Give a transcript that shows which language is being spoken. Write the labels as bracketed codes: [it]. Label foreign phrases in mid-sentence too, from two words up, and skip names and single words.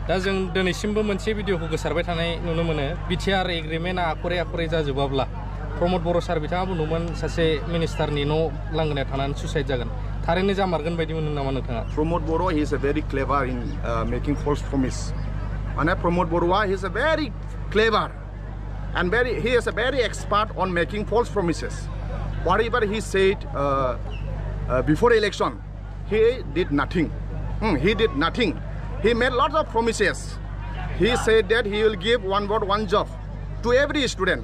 [brx] दा जों दिनैसिमबो मोनसे भिडिअखौ गोसारबाय थानाय नुनो मोनो बिटिआर एग्रिमेन्टआ आखरे जाजोबाब्ला प्रमद बर' सार बिथाङा बुंदोंमोन सासे मिनिस्टारनि न' लांगोनायाव थानानै सुसाइड जागोन थारैनो जामारगोन बायदि मोनो नामा नोंथाङा? [en] प्रमद बर' he is a very clever in making false promise. माने प्रमद बर'आ he is a very clever and he is a very expert on making false promises. Whatever he said before election, he did nothing. He did nothing. He made lots of promises. He said that he will give one vote, one job to every student.